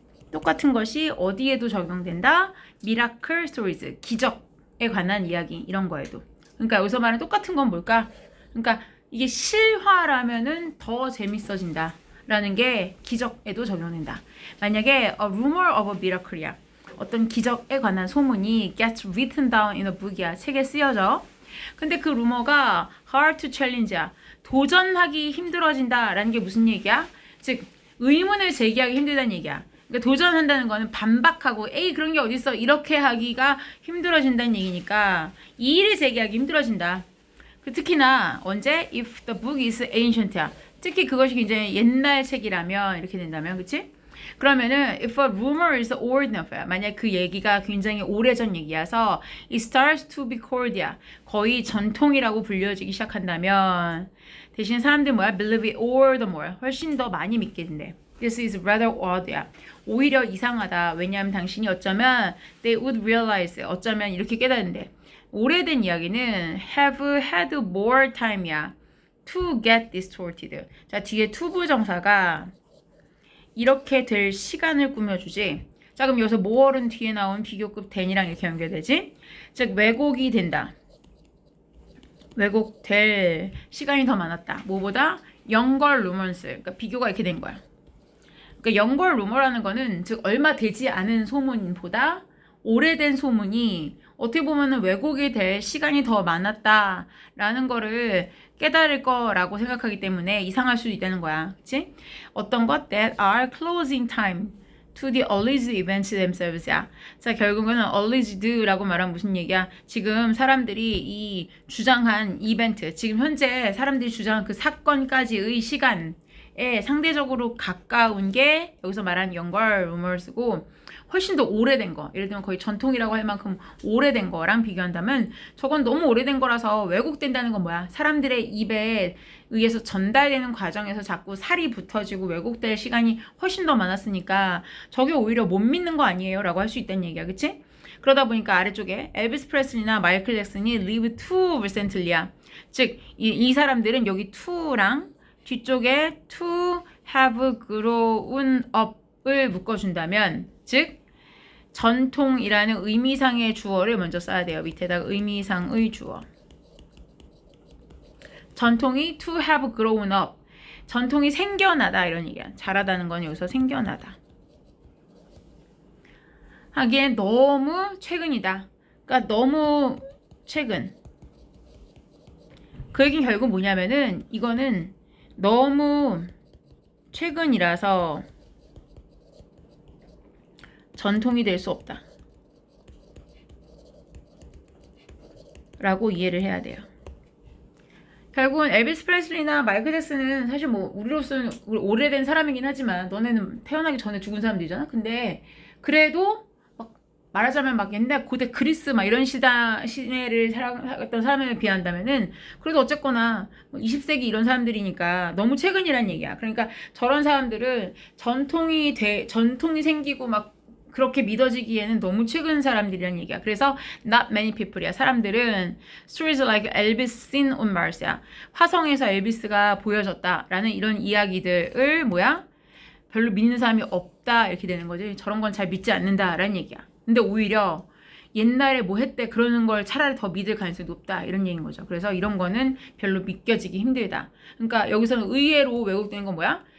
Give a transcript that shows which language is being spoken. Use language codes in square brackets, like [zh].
[ko] 똑같은 것이 어디에도 적용된다. [en] Miracle stories, [ko] 기적에 관한 이야기 이런 거에도. 그러니까 여기서 말하는 똑같은 건 뭘까? 그러니까 이게 실화라면은 더 재밌어진다 라는 게 기적에도 적용된다. [en] 만약에 a rumor of a miracle이야. [ko] 어떤 기적에 관한 소문이 [en] gets written down in a book이야. [ko] 책에 쓰여져. 근데 그 루머가 [en] hard to challenge [ko] 야. 도전하기 힘들어진다 라는 게 무슨 얘기야? 즉 의문을 제기하기 힘들다는 얘기야. 그러니까 도전한다는 거는 반박하고 에이 그런 게 어딨어 이렇게 하기가 힘들어진다는 얘기니까 이의를 제기하기 힘들어진다. 특히나 언제? [en] If the book is ancient야. [ko] 특히 그것이 굉장히 옛날 책이라면 이렇게 된다면 그치? [en] 그러면은 if a rumor is old enough야. [ko] 만약 그 얘기가 굉장히 오래전 얘기여서 [en] it starts to be cord [ko] 야. 거의 전통이라고 불려지기 시작한다면 대신 사람들이 뭐야? [en] believe it all the more. [ko] 훨씬 더 많이 믿게 된대. [en] This is rather odd야. [ko] 오히려 이상하다. 왜냐하면 당신이 어쩌면 [en] they would realize [ko] 어쩌면 이렇게 깨닫는데 오래된 이야기는 [en] have had more time [ko] 이야. [en] to get distorted. [ko] 자, 뒤에 투부정사가 이렇게 될 시간을 꾸며주지. 자, 그럼 여기서 more은 뒤에 나온 비교급 than이랑 이렇게 연결되지. 즉, 왜곡이 된다. 왜곡될 시간이 더 많았다. [en] 뭐보다? younger rumors. [ko] 그러니까 비교가 이렇게 된 거야. 그러니까 younger rumor라는 거는 즉 얼마 되지 않은 소문보다 오래된 소문이 어떻게 보면은 왜곡이 될 시간이 더 많았다라는 거를 깨달을 거라고 생각하기 때문에 이상할 수도 있다는 거야. 그치? 어떤 것 [en] that are closing time to the alleged events themselves야. [ko] 자, 결국은 alleged라고 말하면 무슨 얘기야? 지금 사람들이 이 주장한 이벤트, 지금 현재 사람들이 주장한 그 사건까지의 시간에 상대적으로 가까운 게 여기서 말하는 younger rumors고 훨씬 더 오래된 거, 예를 들면 거의 전통이라고 할 만큼 오래된 거랑 비교한다면 저건 너무 오래된 거라서 왜곡된다는 건 뭐야? 사람들의 입에 의해서 전달되는 과정에서 자꾸 살이 붙어지고 왜곡될 시간이 훨씬 더 많았으니까 저게 오히려 못 믿는 거 아니에요? 라고 할 수 있다는 얘기야. 그치? 그러다 보니까 아래쪽에 엘비스 프레슬리나 마이클 잭슨이 [en] live too recently [ko] 야. 즉, 이 사람들은 여기 to랑 뒤쪽에 [en] to have grown up [ko] 을 묶어준다면 즉 전통이라는 의미상의 주어를 먼저 써야 돼요. 밑에다가 의미상의 주어. 전통이 [en] to have grown up. [ko] 전통이 생겨나다 이런 얘기야. 자라다는 건 여기서 생겨나다. 하기엔 너무 최근이다. 그러니까 너무 최근. 그 얘기는 결국 뭐냐면은 이거는 너무 최근이라서 전통이 될 수 없다. 라고 이해를 해야 돼요. 결국은 엘비스 프레슬리나 마이클 잭슨은 사실 뭐 우리로서는 오래된 사람이긴 하지만 너네는 태어나기 전에 죽은 사람들이잖아. 근데 그래도 막 말하자면 막 옛날 고대 그리스 막 이런 시대를 살았던 사람에 비한다면은 그래도 어쨌거나 20세기 이런 사람들이니까 너무 최근이란 얘기야. 그러니까 저런 사람들은 전통이 생기고 막 그렇게 믿어지기에는 너무 최근 사람들이란 얘기야. [en] 그래서 not many people이야. 사람들은 stories like Elvis seen on Mars야. [ko] 화성에서 엘비스가 보여졌다라는 이런 이야기들을 뭐야? 별로 믿는 사람이 없다 이렇게 되는 거지. 저런 건 잘 믿지 않는다라는 얘기야. 근데 오히려 옛날에 뭐 했대 그러는 걸 차라리 더 믿을 가능성이 높다 이런 얘기인 거죠. 그래서 이런 거는 별로 믿겨지기 힘들다. 그러니까 여기서는 의외로 왜곡되는 건 뭐야?